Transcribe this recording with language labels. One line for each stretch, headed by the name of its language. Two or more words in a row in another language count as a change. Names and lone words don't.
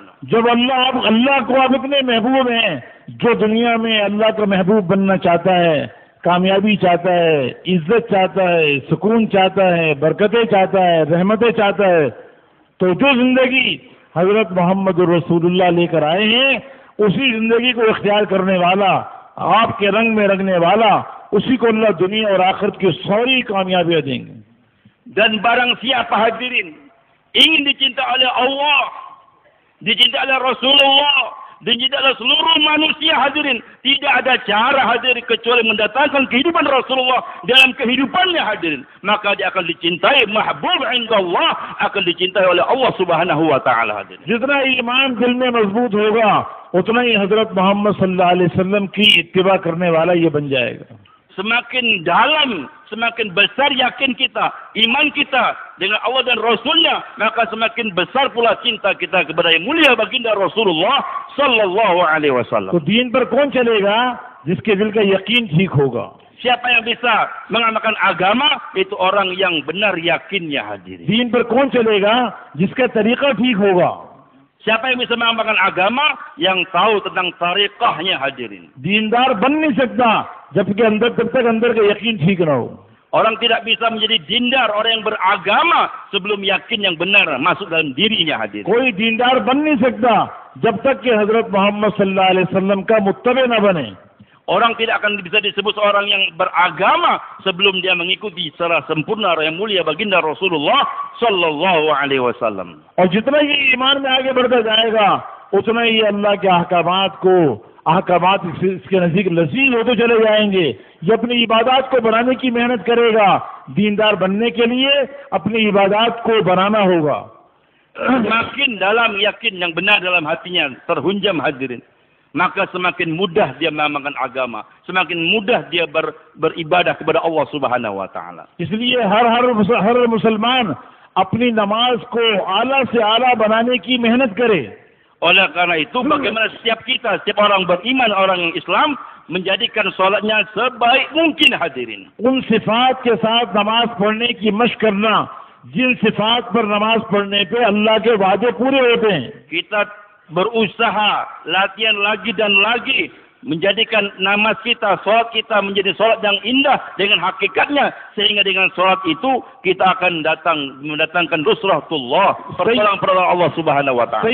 Urdu: جب اللہ کو آپ اتنے محبوب ہیں، جو دنیا میں اللہ کا محبوب بننا چاہتا ہے، کامیابی چاہتا ہے، عزت چاہتا ہے، سکون چاہتا ہے، برکتیں چاہتا ہے، رحمتیں چاہتا ہے، تو جو زندگی حضرت محمد رسول اللہ لے کر آئے ہیں اسی زندگی کو اختیار کرنے والا، آپ کے رنگ میں رنگنے والا، اسی کو اللہ دنیا اور آخرت کی ساری کامیابیاں دیں گے.
Indonesian: Dan barang siapa, hadirin, ingin dicintai oleh Allah, dicintai oleh Rasulullah, dicintai oleh seluruh manusia, hadirin, tidak ada cara, hadirin, kecuali mendatangkan kehidupan Rasulullah dalam kehidupannya, hadirin. Maka dia akan dicintai,
Arabic: محبوب عند الله,
Indonesian: akan dicintai oleh Allah
Arabic: سبحانه وتعالى,
Indonesian: hadirin.
Urdu: جتنا ایمان دل میں مضبوط ہوگا اتنا ہی حضرت محمد
Arabic: صلى الله عليه وسلم
Urdu: کی اتباع کرنے والا یہ بن جائے گا.
Indonesian: Semakin dalam, semakin besar yakin kita, iman kita dengan Allah dan Rasulnya, maka semakin besar pula cinta kita kepada yang mulia baginda Rasulullah
Arabic: صلى الله عليه وسلم.
Urdu: تو دین پر کون چلے گا? جس کے دل کا یقین ٹھیک ہوگا.
Indonesian: Siapa yang bisa mengamalkan agama itu orang yang benar yakinnya, hadirin.
Urdu: دین پر کون چلے گا؟ جس کا طریقہ ٹھیک ہوگا.
Indonesian: Siapa yang bisa mengamalkan agama yang tahu tentang tariqahnya, hadirin.
Urdu: دین دار بن نہیں سکتا جبکہ جب تک اندر کا یقین ٹھیک نہ ہو.
Indonesian: Orang tidak bisa menjadi dindar, orang yang beragama sebelum yakin yang benar masuk dalam dirinya, hadirin.
Urdu: کوئی دین دار بن نہیں سکتا جب تک کہ حضرت محمد
Arabic: صلى الله عليه وسلم
Urdu: کا متبع نہ بنے.
Indonesian: Orang tidak akan bisa disebut seorang yang beragama sebelum dia mengikuti secara sempurna yang mulia baginda Rasulullah
Arabic: صلى الله عليه وسلم.
Urdu: اور جتنا یہ ایمان میں آگے بڑھتا جائے گا اتنا ہی اللہ کے احکامات اس کے نزدیک لذیذ ہوتے چلے جائیں گے. یہ اپنی عبادت کو بڑھانے کی محنت کرے گا۔ دین دار بننے کے لیے اپنی عبادت کو بنانا ہوگا.
Indonesian: Semakin dalam yakin yang benar dalam hatinya terhunjam, hadirin, maka semakin mudah dia mengamalkan agama, semakin mudah dia beribadah kepada Allah
Arabic: سبحانه وتعالى.
Urdu: اس لیے ہر مسلمان اپنی نماز کو اعلیٰ سے اعلیٰ بنانے کی محنت کرے.
Indonesian: Oleh karena itu, bagaimana setiap kita, setiap orang beriman, orang yang Islam, menjadikan solatnya sebaik mungkin, hadirin.
Urdu: ان صفات کے ساتھ نماز پڑھنے کی مشق کرنا جن صفات پر نماز پڑھنے پہ اللہ کے وعدے پورے ہوتے ہیں.
Indonesian: Kita berusaha, latihan lagi dan lagi, menjadikan namaz kita, solat kita menjadi solat yang indah dengan hakikatnya, sehingga dengan solat itu kita akan mendatangkan nusratullah, pertolongan Allah
Arabic: سبحانه وتعالى.